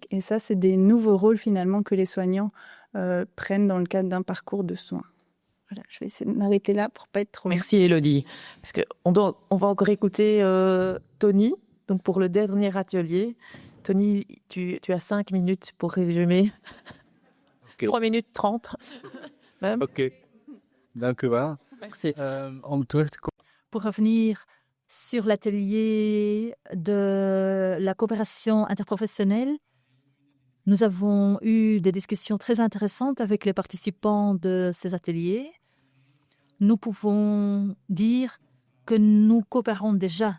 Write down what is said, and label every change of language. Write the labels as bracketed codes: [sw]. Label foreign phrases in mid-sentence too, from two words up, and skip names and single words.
[fr] Et ça, c'est des nouveaux rôles finalement que les soignants prennent dans le cadre d'un parcours de soins. Voilà, je vais essayer de m'arrêter là pour pas être trop... Merci Élodie. Parce qu'on va encore écouter Tony, donc pour le dernier atelier. Tony, tu as 5 minutes pour résumer. Okay. 3 minutes 30. Même. [nl] Ok. Dank u wel. [fr] Merci. [nl] Om terug te komen. [fr] Pour revenir sur l'atelier de la coopération interprofessionnelle, nous avons eu des discussions très intéressantes avec les participants de ces ateliers. Nous pouvons dire que nous coopérons déjà.